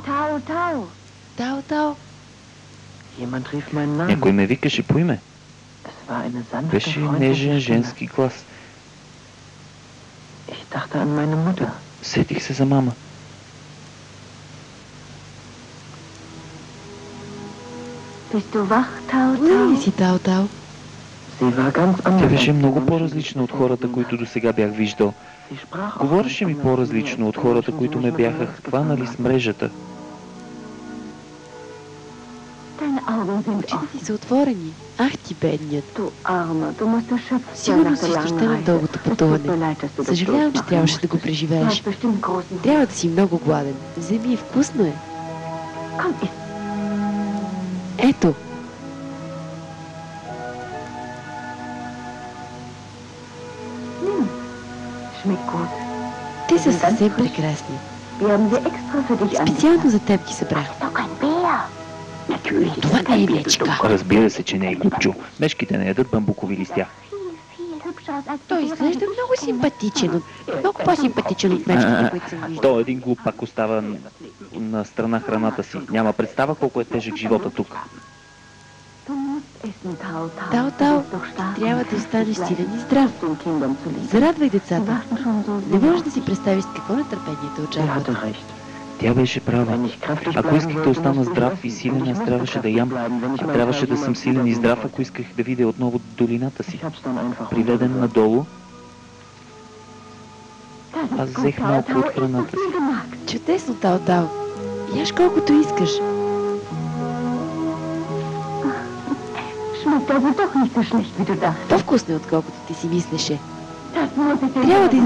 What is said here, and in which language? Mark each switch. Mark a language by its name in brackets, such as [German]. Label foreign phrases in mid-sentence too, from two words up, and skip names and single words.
[German] Tautau. [Bulgarian] Тао-Тао. [German] Jemand rief meinen Namen. [Bulgarian] Някой ме викаше по име. [German] Es war eine sanfte, [Bulgarian] Беше [German] freundliche [Bulgarian] нежен [German] Stimme. [Bulgarian] женски глас. [German] Ich dachte an meine Mutter. [Bulgarian] Сетих се за мама. [German] Bist du wach, Tautau? [Bulgarian] Ли си, Тао-Тао? [German] Sie war ganz [Bulgarian] Тя [German] anders. [Bulgarian] беше [German] als [Bulgarian] много [German] die [Bulgarian] по-различна от хората, които до сега бях виждал. [German] Sie sprach auch [Bulgarian] Говореше ми [German] ganz [Bulgarian] по-различно [German] anders, [Bulgarian] от хората, [German] als die [Bulgarian] които [German] Menschen, [Bulgarian] ме [German] die [Bulgarian] бяха [German] mich [Bulgarian] хванали с мрежата. [German] Deine Augen sind [Bulgarian] Очите ти са отворени. Ах ти, бедният. [German] Du Arme, du musst erschöpft sein [Bulgarian] Сигурно [German] nach [Bulgarian] си [German] der langen [Bulgarian] изтощен от [German] Reise. [Bulgarian] дългото [German] Es tut mir [Bulgarian] пътуване. [German] leid, dass du das [Bulgarian] Съжалявам, че [German] durchmachen [Bulgarian] трябваше да [German] musstest. [Bulgarian] го [German] Du [Bulgarian] преживееш. [German] hast bestimmt großen [Bulgarian] Трябва да си много гладен. Вземи, вкусно е. [German] Komm, iss. [Bulgarian] Ето. [German] Schmeckt gut. [Bulgarian] Те са съвсем прекрасни. [German] Wir haben sie extra für dich [Bulgarian] Специално за теб ги събрах. [German] Doch ein Bär. Natürlich. [Bulgarian] Това не е мечка. Разбира се, че не е глупчо. Мешките не ядат бамбукови листя. [German] Viel hübscher als [Bulgarian] Той изглежда много симпатичен. Много по-симпатичен от мечките, които съм виждал. Той един глупак остава на страна храната си. Няма представа колко е тежък живота тук. [German] Du musst essen, Tautau. [Bulgarian] Тао-Тао, [German] Du bist doch stark [Bulgarian] трябва [German] und [Bulgarian] да останеш [German] fit. [Bulgarian] силен и здрав. [German] Den Kindern zu lieben. [Bulgarian] Зарадвай [German] Sie [Bulgarian] децата. [German] warten schon so [Bulgarian] Не [German] sehr. [Bulgarian] можеш да си представиш с какво нетърпение те [German] Sie [Bulgarian] очакват. [German] hatte recht. [Bulgarian] Тя беше права. [German] Wenn ich kräftig [Bulgarian] Ако [German] bleiben [Bulgarian] исках да [German] wollte, [Bulgarian] остана [German] musste ich [Bulgarian] здрав [German] essen. [Bulgarian] и силен, [German] Und ich [Bulgarian] аз [German] musste [Bulgarian] трябваше да [German] kräftig [Bulgarian] ям. [German] bleiben, wenn ich [Bulgarian] А [German] mein [Bulgarian] трябваше да [German] Teil [Bulgarian] съм [German] jemals [Bulgarian] силен и [German] wiedersehen [Bulgarian] здрав, [German] wollte. [Bulgarian] ако исках да видя отново долината си. [German] Ich hab's dann einfach [Bulgarian] Приведен [German] runtergehört. [Bulgarian] надолу, [German] Das ist [Bulgarian] аз [German] gut, [Bulgarian] взех малко [German] Tautau. [Bulgarian] от [German] Ist so [Bulgarian] храната [German] viel [Bulgarian] си. [German] gemacht. [Bulgarian] Чудесно, Тао-Тао. Яш колкото искаш. [German] Schmeckt also doch nicht so schlecht, wie du dachtest. [Bulgarian] По-вкусно е, отколкото ти си мислеше. [German] Das muss ich dir [Bulgarian] Трябва да [German] sagen.